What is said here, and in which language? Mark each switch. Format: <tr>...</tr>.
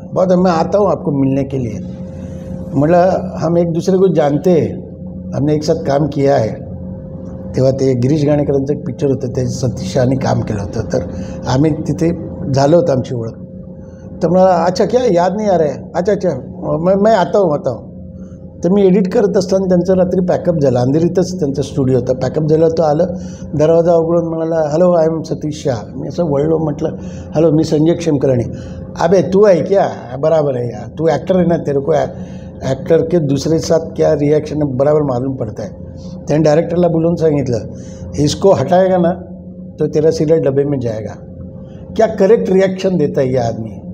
<hi>बहुत मैं आता हूँ आपको मिलने के लिए. मतलब हम एक दूसरे को जानते हैं, हमने एक साथ काम किया है.</hi> <mr>तेव्हा ते गिरीश घाणेकरांचं एक पिक्चर होतं, ते सतीश शहानी काम केलं होतं. तर आम्ही तिथे झालं होतं आमची ओळख. तर मला</mr> <hi>अच्छा क्या याद नहीं आ रहा है, अच्छा मैं आता हूँ.</hi> <mr>तर मी एडिट करत असताना त्यांचं रात्री पॅकअप झालं. अंधेरीतच त्यांचा स्टुडिओ होता. पॅकअप झालं तो आलं, दरवाजा उघडून म्हणाला,</mr> <en>Hello I am Satish Shah.</en> <mr>मी असं वळलो, म्हटलं हॅलो मी संजय क्षेमकलानी.</mr> <hi>अबे तू है क्या? बराबर है यार, तू एक्टर है ना, तेरे को एक्टर के दूसरे साथ क्या रिएक्शन है बराबर मालूम पड़ता है.</hi> <mr>त्याने डायरेक्टरला बोलून सांगितलं,</mr> <hi>इसको हटाएगा ना तो तेरा सीरियल डब्बे में जाएगा. क्या करेक्ट रिएक्शन देता है ये आदमी.</hi>